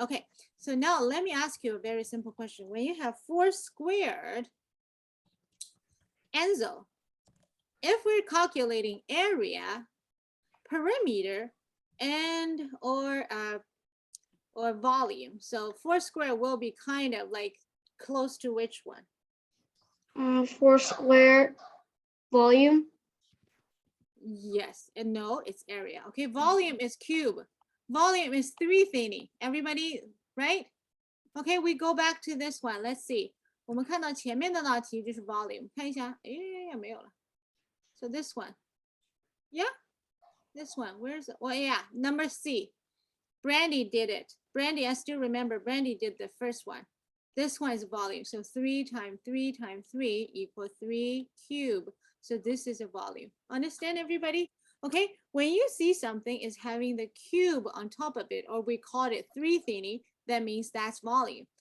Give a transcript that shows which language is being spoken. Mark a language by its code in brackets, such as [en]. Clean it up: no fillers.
[en] Okay, so now let me ask you a very simple question. When you have 4 squared, Enzo, if we're calculating area, perimeter, and or volume, so 4 square will be kind of like close to which one? 4 square volume. Yes, and no, it's area. Okay, volume is cube. Volume is 3 thingy. Everybody, right? Okay, we go back to this one. Let's see. [zh] 我们看到前面的那题就是 volume. 看一下，没有了。 [en] So this one. Yeah, this one. Where's it? Well, yeah, number C. Brandy did it. Brandy, I still remember Brandy did the first one. This one is volume. So 3 times 3 times 3 equals 3 cube. So this is a volume. Understand, everybody? Okay, when you see something is having the cube on top of it, or we call it 3 thingy, that means that's volume.